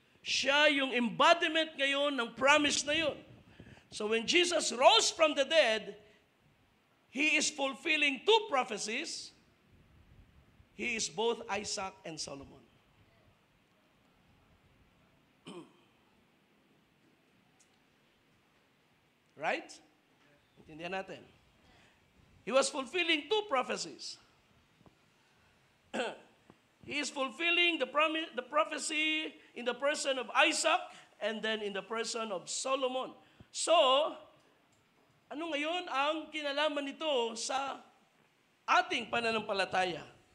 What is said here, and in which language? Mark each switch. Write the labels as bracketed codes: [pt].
[tl] Siya yung embodiment ngayon ng promise na yun. [en] So when Jesus rose from the dead, He is fulfilling two prophecies. He is both Isaac and Solomon. Right? [tl] Intindihan natin. [en] He was fulfilling two prophecies. He is fulfilling the prophecy in the person of Isaac and then in the person of Solomon. [tl] So, ano ngayon ang kinalaman nito sa ating pananampalataya?